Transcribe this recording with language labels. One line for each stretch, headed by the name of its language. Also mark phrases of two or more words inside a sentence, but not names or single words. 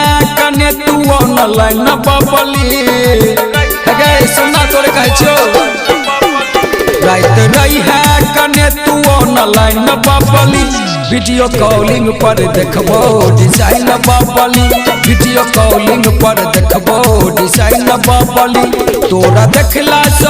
Maithili: कने तू ऑनलाइन बबली गे सुना तोरे कहे छो रात रही है कने तू ऑनलाइन बबली
English: video calling
Maithili: पर देखबो डिजाइन बबली
English: video calling
Maithili: पर देखबो डिजाइन बबली तोरा देखला